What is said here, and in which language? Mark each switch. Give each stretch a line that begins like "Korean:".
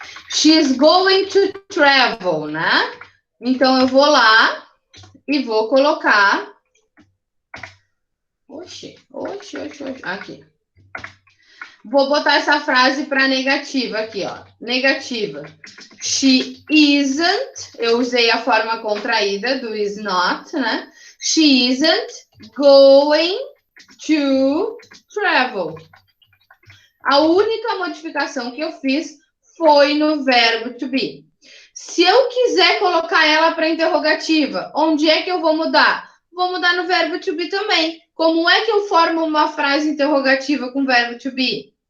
English: She's going to travel,
Portuguese: né? Então, eu vou lá e vou colocar... Oxi. Aqui. Vou botar essa frase para negativa aqui, ó. Negativa. She isn't, eu usei a forma contraída do is not, né?
English: She isn't going to travel.
Portuguese: A única modificação que eu fiz foi no verbo to be. Se eu quiser colocar ela para interrogativa, onde é que eu vou mudar? Vou mudar no verbo to be também. Como é que eu formo uma frase interrogativa com verbo to be?